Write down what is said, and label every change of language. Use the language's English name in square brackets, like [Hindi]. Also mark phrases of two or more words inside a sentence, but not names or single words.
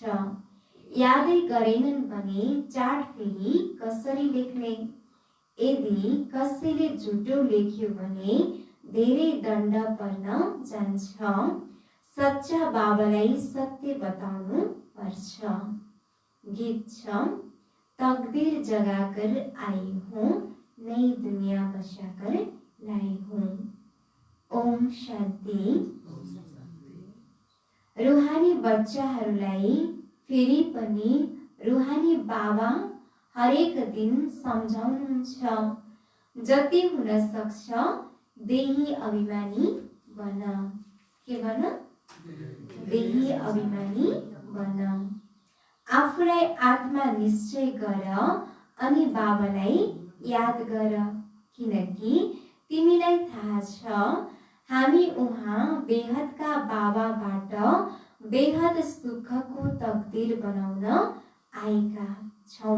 [Nepali] यादै गरेनन् भने चार्ट फेरि कसरी लेख्ने? यदि कसैले झुटो लेख्यो भने धेरै दण्ड पर्न जान्छ। सच्चा बाबालाई सत्य बताउनु पर्छ। गीत छ। [Hindi] तकदीर जगाकर आई हूँ, नई दुनिया बसाकर लाई हूँ। [Nepali] ओम शान्ति। रुहानी बच्चाहरूलाई फेरि पनि रुहानी बाबा हरेक दिन सम्झाउनुहुन्छ। जति हुन सक्छ देही अभिमानी बन। के बन? देही अभिमानी बन। आफूलाई आत्मा निश्चय गर अनि बाबालाई याद गर। किनकि तिमीलाई थाहा छ हामी उहाँ बेहदका बाबाबाट बेहद सुखको तकदीर बनाउन आएका छौं।